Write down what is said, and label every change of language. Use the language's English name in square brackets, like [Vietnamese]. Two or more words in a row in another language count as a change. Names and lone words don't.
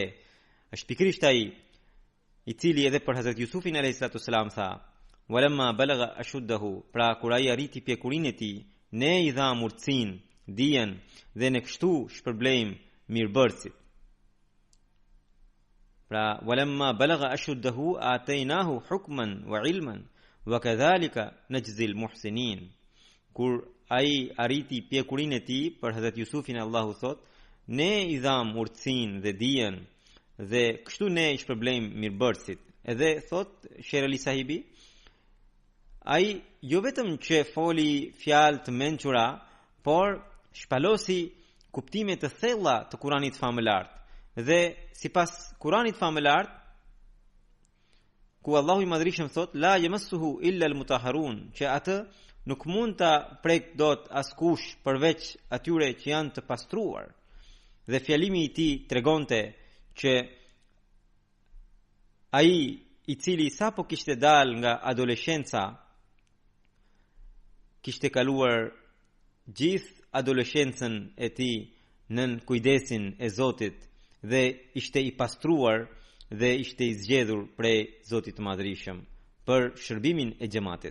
[Albanian] Është pikërisht ai i cili edhe për Hazrat Jusufin [Arabic] عليه الصلاة والسلام [Albanian] tha: [Arabic] "ولما بلغ أشده", [Albanian] pra kur ai arriti pjekurinë e tij, ne i dham urtësinë, dijen dhe ne kështu shpërblejmë mirëbërësit. [Arabic] Pra ولما بلغ أشده آتيناه حكما وعلما وكذلك نجزي المحسنين. [Albanian] Kur ai arriti pjekurinë e tij, për Hazrat Jusufin Allahu thot, ne i dham urtësinë dhe dijen dhe kështu ne i shpërblejmë mirëbërësit. Edhe thot Sher Ali Sahibi, ai jo vetëm që foli fjalë të mençura, por shpalosi kuptime të thella të Kuranit famëlart. Dhe sipas Kuranit famëlart, ku Allahu i Madhrishëm thot: [Arabic] "لا يمسه إلا المطهرون", [Albanian] që atë nuk mund ta prek dot askush përveç atyre që janë të pastruar. Dhe fjalimi i tij tregonte që ai i cili sapo kishte dal nga adoleshenca, kishte kaluar gjithë adoleshencën e tij nën kujdesin e Zotit dhe ishte i pastruar dhe ishte i zgjedhur prej Zotit të Madhrishëm për shërbimin e xhamatit.